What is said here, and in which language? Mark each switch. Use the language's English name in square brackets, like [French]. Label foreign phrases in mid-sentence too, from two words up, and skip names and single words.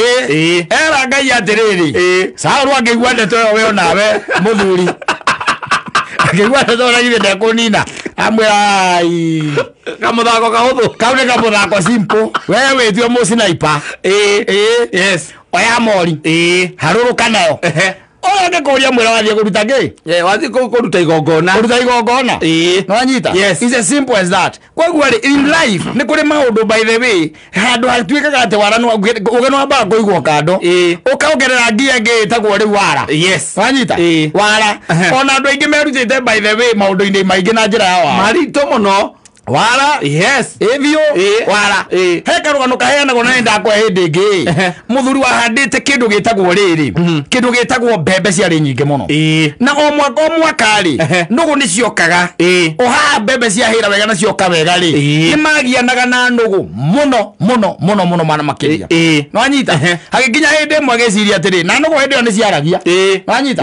[Kikuyu] era ngai atĩrĩrĩ Saũlũ angĩigua ndeto ĩyo we onawe mũthuri akĩigua ndeto ĩyo githĩ ndekũnina amwĩra kamũthako kahũthũ kau nĩ kamũthako simple we wĩtio mũsniper [English] yes [Kikuyu] oya mori harũrũka nayo oya ngĩkũria mwĩra wathiĩ kũruta ngĩ wathiĩ kũruta igongona no anyita [English] yes it's as simple as that [Kikuyu] koguo [English] in life [Kikuyu] nĩ kũrĩ maũndũ [English] by the way [Kikuyu] handũ hatuĩkaga atĩ wara ũgĩ no wambaga kũigwo kando ũkaongerera ngia ngĩ ĩtagwo rĩu wara [English] yes [Kikuyu] wanyita wara ona andũ aingĩ merutĩte [English] by the way [Kikuyu] maũndũ-inĩ maingĩ na njĩra ya wara maritũ mũno wara [English] yes [Kikuyu] evio wara he karugano kaheanagwo na ndakwa hĩndĩ ĩngĩ mũthuri wahandĩte kĩndũ gĩtagwo rĩrĩ kĩndũ gĩtagwo mbembe ciarĩ nyingĩ mũno na o mwaka rĩ nũgũ nĩ ciokaga oha mbembe ciahĩra wega na cioka wega rĩ nĩ magianaga na nũgũ mũno mana makĩria no anyita hagĩkinya hĩndĩ ĩmwe agĩciria atĩrĩ na nũgũ hĩndĩ ĩyo nĩ ciaragia no anyita